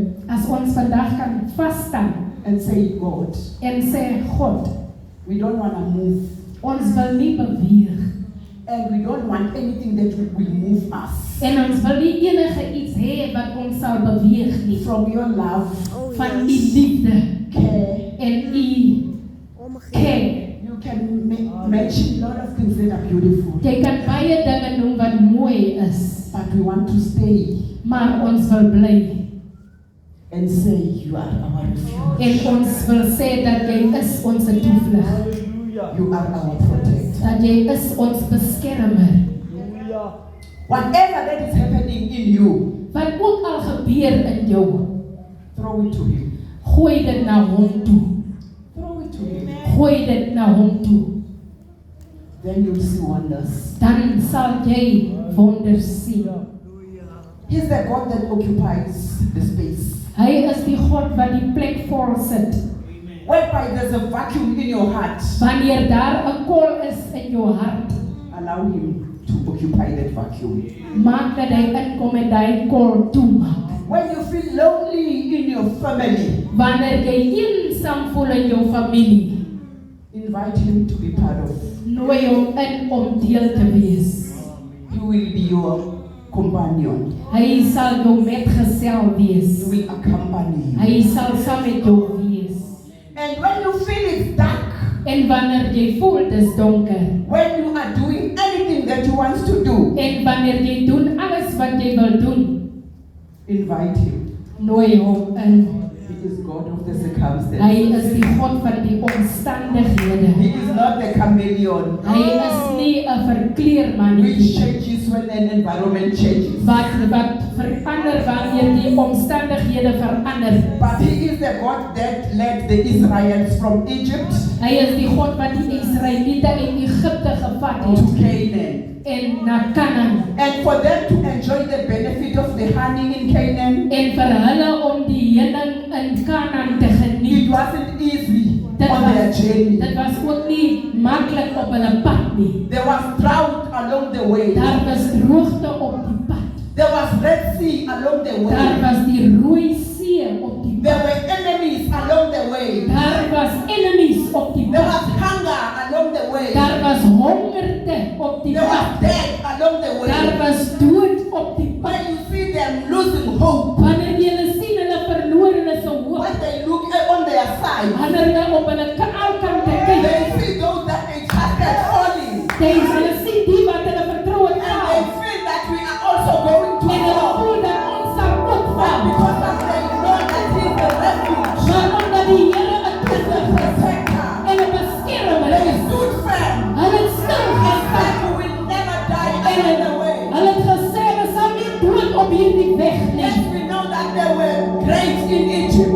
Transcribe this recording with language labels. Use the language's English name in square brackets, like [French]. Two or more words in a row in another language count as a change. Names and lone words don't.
[Afrikaans] as ons vandag kan vas staan [English] and say, God, [Afrikaans] en sê God, [English] we don't want to move, [Afrikaans] ons wil nie beweeg [English] and we don't want anything that will move us [Afrikaans] en ons wil nie enige iets hê wat ons sal beweeg nie [English] from your love, Oh, [Afrikaans] van u [English] yes. [Afrikaans] liefde [English] care. [Afrikaans] en u Omgee. ken. [English] You can mention a lot of things that are beautiful, [Afrikaans] Jy kan baie dinge noem wat mooi is, [English] but we want to stay [Afrikaans] maar ons wil bly [English] and say, you are our refuge. [Afrikaans] en ons wil sê dat jy is ons toevlug, Hallelujah. [English] You are our protector. [Afrikaans] dat jy is ons beskermer. Hallelujah. [English] Whatever that is happening in you, [Afrikaans] Wat ook al gebeur in jou, [English] Throw it to him. [Afrikaans] gooi dit na hom toe. [English] Throw it to him. [Afrikaans] Gooi dit na hom toe. [English] Then you'll see wonders. [Afrikaans] Dan sal jy wonders sien. [English] He's the God that occupies the space. [Afrikaans] Hy is die God wat die plek vol sit. [English] Whereby there's a vacuum in your heart, [Afrikaans] Wanneer daar 'n kol is in jou hart, [English] allow him to occupy that vacuum. [Afrikaans] maak dat hy inkom en daai kol toemaak. [English] When you feel lonely in your family, [Afrikaans] Wanneer jy eensaam voel in jou familie, [English] invite him to be part of. [Afrikaans] nooi hom in om deel te wees. [English] He will be your companion. [Afrikaans] Hy sal jou metgesel [English] He [Afrikaans] wees. [English] will accompany you. [Afrikaans] Hy sal saam met jou wees. [English] And when you feel it's dark, [Afrikaans] En wanneer jy voel dis donker, [English] when you are doing anything that you want to do, [Afrikaans] en wanneer jy doen alles wat jy wil doen, [English] invite him. [Afrikaans] nooi hom in. [English] He is God of the [Afrikaans] Hy [English] circumstances. [Afrikaans] is die God van die omstandighede. [English] He is not the chameleon, [Afrikaans] Hy is nie 'n [English] which [Afrikaans] verkleermannetjie [English] changes when an environment changes. [Afrikaans] wat verander wanneer die omstandighede verander. [English] But he is the God that led the Israelites from Egypt [Afrikaans] Hy is die God wat die Israeliete uit Egipte gevat [English] to [Afrikaans] het [English] Canaan. [Afrikaans] en na Kanaan. [English] And for them to enjoy the benefit of the honey in Canaan, [Afrikaans] En vir hulle om die heuning in Kanaan te [English] it [Afrikaans] geniet. [English] wasn't easy [Afrikaans] Dit [English] on their journey. [Afrikaans] was ook nie maklik op hulle pad nie. [English] There was drought along the way. [Afrikaans] Daar was droogte op die pad. [English] There was Red Sea along the [Afrikaans] Daar [English] way. [Afrikaans] was die Rooi See op die [English] There [Afrikaans] pad. [English] were enemies along the way. [Afrikaans] Daar was enemies op die [English] There [Afrikaans] pad. [English] was hunger along the way. [Afrikaans] Daar was hongerte op die [English] There was [Afrikaans] pad. [English] death along the [Afrikaans] Daar [English] way. [Afrikaans] was dood op die pad. [English] When you see them losing hope, [Afrikaans] Wanneer jy hulle sien, hulle verloor hulle se hoop. [English] when they look on their side, [Afrikaans] Wanneer hulle op hulle kante kyk, [English] they see those that they trusted falling. [Afrikaans] hulle sien die wat hulle vertrou het [English] And they [Afrikaans] val. [English] feel that we are also going to [Afrikaans] En hulle [English] fall. [Afrikaans] voel dat ons sal ook [English] But [Afrikaans] val. [English] because of they know that he is the refuge, [Afrikaans] Maar omdat die Here 'n toevlug is [English] protector, [Afrikaans] en 'n beskermer [English] they [Afrikaans] is, [English] stood firm. [Afrikaans] hulle het stil [English] And [Afrikaans] gestaan. [English] said, "We will never die [Afrikaans] En [English] along the way." [Afrikaans] hulle het gesê, "Ons sal nie dood op hierdie weg nie." [English] Yes, we know that there were graves in Egypt.